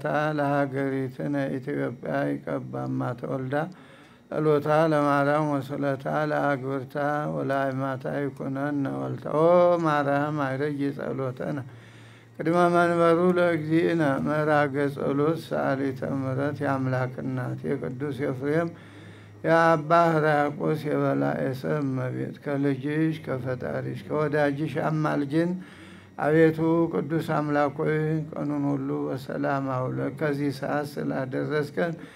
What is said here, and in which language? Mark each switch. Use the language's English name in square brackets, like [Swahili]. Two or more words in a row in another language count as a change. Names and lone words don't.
[Geez] ለሀገሪትነ ኢትዮጵያ ይቀባ እማተወልዳ ጸሎታ ለማርያም ወስለታ ለአግብርታ ወለአእማታ ይኩነነ ወልታ ማርያም አይረጂ ጸሎተነ ቅድመ መንበሩ ለእግዚእነ ምዕራገ ጸሎት ሰአሊተ ምሕረት [Amharic] የአምላክ እናት የቅዱስ ኤፍሬም የአባ ሕርያቆስ የበላዔ ሰብ እመቤት ከልጅሽ ከፈጣሪሽ ከወዳጅሽ አማልጅን። አቤቱ ቅዱስ አምላክ ሆይ ቀኑን ሁሉ በሰላም አውለህ ከዚህ ሰዓት ስላደረስከን